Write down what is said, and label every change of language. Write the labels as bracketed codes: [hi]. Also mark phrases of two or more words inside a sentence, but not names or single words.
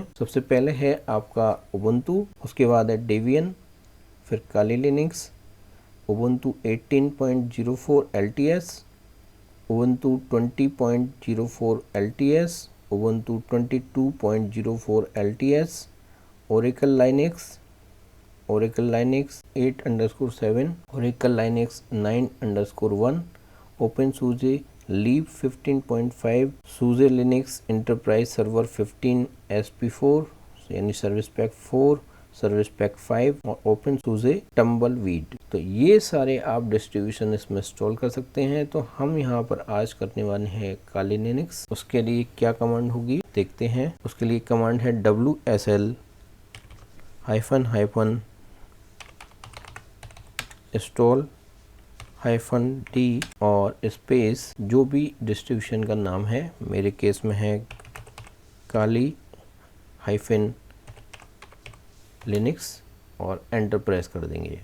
[hi] सबसे पहले है आपका उबुंटू, उसके बाद है डेबियन, फिर काली लिनक्स, उबुंटू 18.04 LTS, उबुंटू 20.04 LTS, उबुंटू 22.04 LTS, ओरेकल लाइनक्स, Oracle Linux 8_7, Oracle Linux 9_1, OpenSUSE Leap 15.5, SUSE Linux Enterprise Server 15 SP4 यानी [en] service pack [hi] 4, [en] service pack [hi] 5 और OpenSUSE Tumbleweed। तो ये सारे आप डिस्ट्रीब्यूशन इसमें इंस्टॉल कर सकते हैं। तो हम यहाँ पर आज करने वाले हैं काली लिनक्स। उसके लिए क्या कमांड होगी देखते हैं। उसके लिए कमांड है WSL [en] hyphen install [hi] -d और स्पेस जो भी डिस्ट्रीब्यूशन का नाम है, मेरे केस में है काली लिनक्स और [en] enter press [hi] कर देंगे।